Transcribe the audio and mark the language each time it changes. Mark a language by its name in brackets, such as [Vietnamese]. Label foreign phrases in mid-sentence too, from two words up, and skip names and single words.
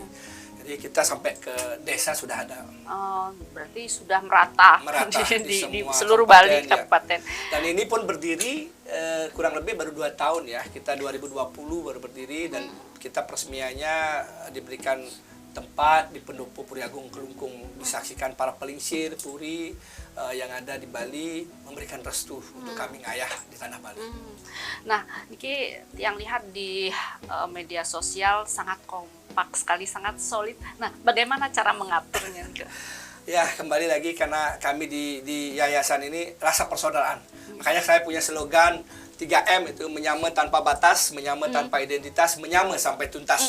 [Indonesian] Jadi kita sampai ke desa sudah ada. Oh, berarti sudah merata di seluruh kabupaten, Bali kabupaten. Ya. Dan ini pun berdiri kurang lebih baru 2 tahun ya. Kita 2020 baru berdiri, dan kita peresmiannya diberikan tempat di Pendopo Puri Agung Kelungkung, disaksikan para pelingsir puri yang ada di Bali, memberikan restu untuk kami ngayah di tanah Bali. Nah, Niki yang lihat di media sosial sangat kompak sekali, sangat solid. Nah, bagaimana cara mengaturnya? Ya, kembali lagi karena kami di yayasan ini rasa persaudaraan. Makanya saya punya slogan 3M itu menyama tanpa batas, menyama tanpa identitas, menyama sampai tuntas.